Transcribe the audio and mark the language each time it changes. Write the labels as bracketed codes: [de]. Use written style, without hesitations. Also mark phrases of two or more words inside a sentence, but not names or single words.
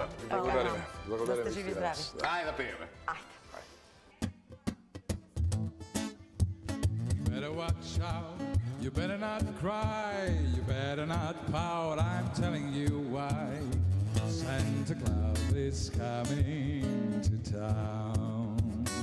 [mk] Благодариме. Да Благодариме. сте живи и здрави. Ајде да пееме. [en] Better watch out, you better not cry, you better not pout, I'm telling you why. Santa Claus is coming to town.